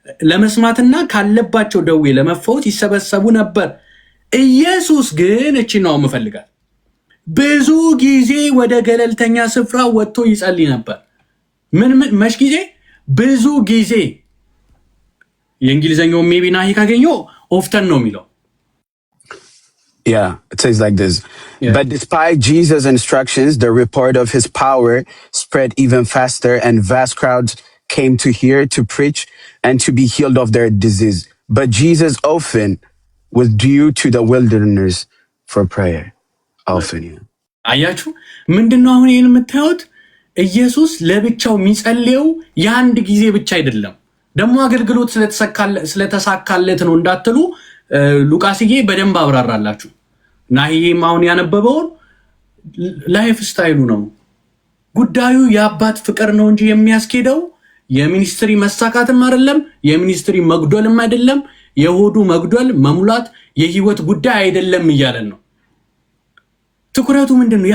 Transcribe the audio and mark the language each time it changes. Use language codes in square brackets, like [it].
[am] ለመስማትና ካለባቸው ደዌ ለመፈወስ ይሰበሰቡ ነበር። ኢየሱስ ግን እቺ ነው የምፈልጋት፣ ብዙ ጊዜ ወደ ገለልተኛ ስፍራ ወጥቶ ይጸልይ ነበር። መች ጊዜ? ብዙ ጊዜ የእንግሊዘኛው ሜቢ ናሂ ካገኘው ኦፍተን ነው የሚለው። [en] Yeah, it says like this. Yeah. But despite Jesus' instructions, the report of his power spread even faster, and vast crowds came to hear, to preach, and to be healed of their disease. But Jesus often withdrew to the wilderness for prayer. Often, yeah. [am] አያችሁ ምንድነው አሁን ይሄን የምታዩት? ኢየሱስ ለብቻው የሚጸልየው የአንድ ጊዜ ብቻ አይደለም። ደግሞ አገልግሎት ስለተሳካለት ነው እንዳትሉ ሉቃስዬ በደንብ አብራራላችሁ። ናሂም አሁን ያነበበውን ላይፍ ስታይሉ ነው። ጉዳዩ የአባት ፍቅር ነው እንጂ የሚያስኬደው የሚኒስትሪ መሳካትም አይደለም፣ የሚኒስትሪ መጉደልም አይደለም፣ የሆዱ መጉደል መሙላት የህይወት ጉዳይ አይደለም እያለን ነው። ትኩረቱ ምንድነው?